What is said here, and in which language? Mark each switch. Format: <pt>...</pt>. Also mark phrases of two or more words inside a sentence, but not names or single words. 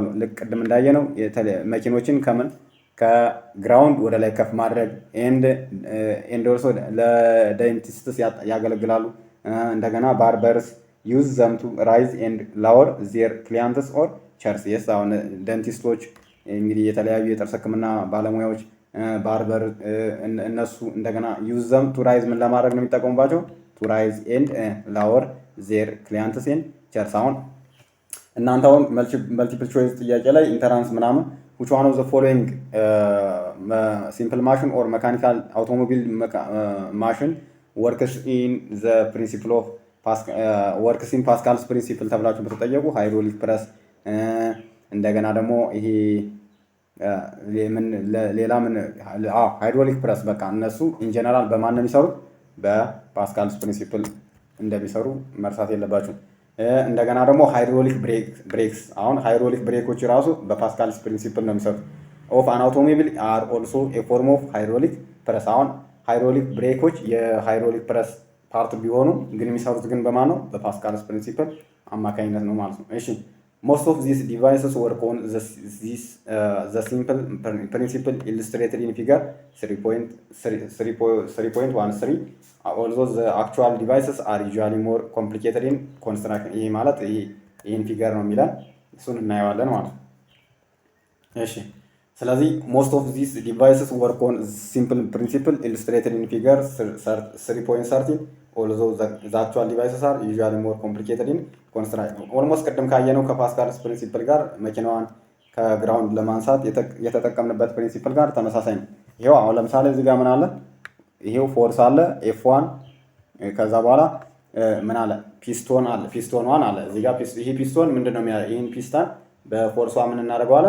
<am>ልክ ቅድም እንዳየነው መኪኖችን ከግራውንድ ወደ ላይ ከፍ ማድረግ</am> <en>and also</en> <am>ለዴንቲስትስ ያገለግላሉ። እንደገና</am> <en>barbers use them to raise and lower their clients or chairs።</en> <am>የስ አሁን ደንቲስቶች እንግዲህ የተለያዩ የጥርስ ሕክምና ባለሙያዎች ባርበር እነሱ እንደገና</am> <en>use them to raise</en> <am>ምን ለማድረግ ነው የሚጠቀሙባቸው?</am> <en>to raise and lower their clients and chairs።</en> <am>አሁን እናንተ አሁን</am> <en>multiple choice</en> <am>ጥያቄ ላይ ኢንተራንስ ምናምን</am> <en>which one of the following simple machine or mechanical automobile machine works in the principle of works in Pascal's principle</en> <am>ተብላችሁ ብትጠየቁ</am> <en>hydraulic press</en> <am>እንደገና ደግሞ ይሄ ሌላ ምን</am> <en>hydraulic press</en> <am>በቃ እነሱ</am> <en>in general</en> <am>በማን ነው የሚሰሩት? በፓስካልስ ፕሪንሲፕል እንደሚሰሩ መርሳት የለባችሁ። እንደገና ደግሞ</am> <en>hydraulic brakes።</en> <am>አሁን ሃይድሮሊክ ብሬኮች ራሱ በፓስካልስ ፕሪንሲፕል ነው የሚሰሩት።</am> <en>of an automobile are also a form of hydraulic press።</en> <am>አሁን ሃይድሮሊክ ብሬኮች የሃይድሮሊክ ፕረስ ፓርት ቢሆኑ ግን የሚሰሩት ግን በማን ነው?</am> <en>በፓስካልስ ፕሪንሲፕል</en> <am>አማካኝነት ነው ማለት ነው። እሺ</am> <en>most of these devices work on the simple principle illustrated in figure 3.13, although the actual devices are usually more complicated in construction።</en> <am>ይሄ ማለት ይሄን ፊገር ነው የሚለን እሱን እናየዋለን ማለት ነው። እሺ ስለዚህ</am> <en>most of these devices work on simple principle illustrated in figure 3.13 although the actual devices are usually more complicated in construction።</en> <am>ኦልሞስት ቅድም ካየነው ከፓስካልስ ፕሪንሲፕል ጋር መኪናዋን ከግራውንድ ለማንሳት የተጠቀምንበት ፕሪንሲፕል ጋር ተመሳሳይ ነው። ይሄው አሁን ለምሳሌ እዚህ ጋር ምን አለ? ይሄው ፎርስ አለ ኤፍ1 ከዛ በኋላ ምን አለ? ፒስቶን አለ ፒስቶን ዋን አለ እዚህ ጋር ይሄ ፒስቶን ምንድነው ይሄን ፒስታን በፎርሷ ምን እናደርገዋለን?</am>